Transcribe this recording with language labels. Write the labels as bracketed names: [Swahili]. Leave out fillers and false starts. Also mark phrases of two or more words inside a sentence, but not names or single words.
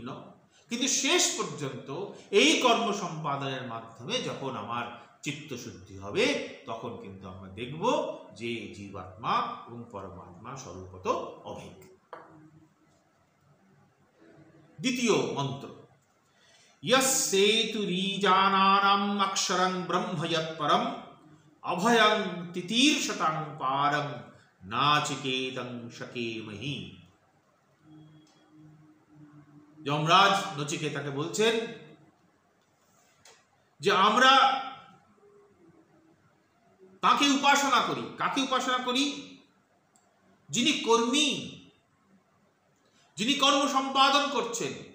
[Bangla] কিন্তু শেষ পর্যন্ত এই কর্ম সম্পাদনের মাধ্যমে যখন আমার চিত্তশুদ্ধি হবে, তখন কিন্তু আমরা দেখব যে জীবাত্মা এবং পরমাত্মা স্বরূপত অভেদ। দ্বিতীয় মন্ত্র, [Sanskrit] यस्सेतुरीजानानां अक्षरं ब्रह्म यत्परं अभयं तितीर्षतं पारं नाचिकेतं शकेमहि। [Bangla] যমরাজ নচিকেতাকে বলছেন যে আমরা তাকে উপাসনা করি। কাকে উপাসনা করি? যিনি কর্মী, যিনি কর্ম সম্পাদন করছেন।